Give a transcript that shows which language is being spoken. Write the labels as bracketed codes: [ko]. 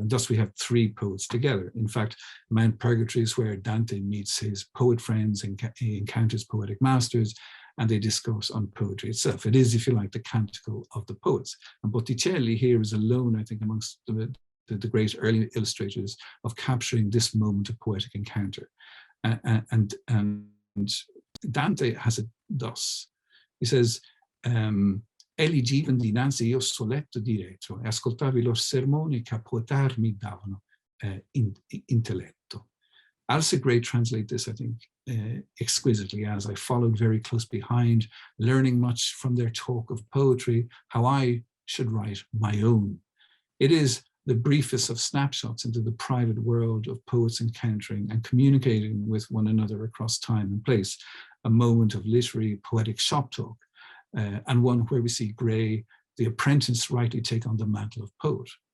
[en] And thus we have three poets together. In fact, Mount Purgatory is where Dante meets his poet friends and he encounters poetic masters, and they discourse on poetry itself. It is, if you like, the canticle of the poets. And Botticelli here is alone, I think, amongst the great early illustrators of capturing this moment of poetic encounter. And Dante has it thus. He says, [it] Egli givan dinanzi io soletto diretto e ascoltavi loro sermoni che a poetar mi davano intelletto. [en] Alasdair Gray translate this, I think, exquisitely as I followed very close behind, learning much from their talk of poetry, how I should write my own. It is the briefest of snapshots into the private world of poets encountering and communicating with one another across time and place, a moment of literary poetic shop talk, and one where we see Gray, the apprentice, rightly take on the mantle of poet.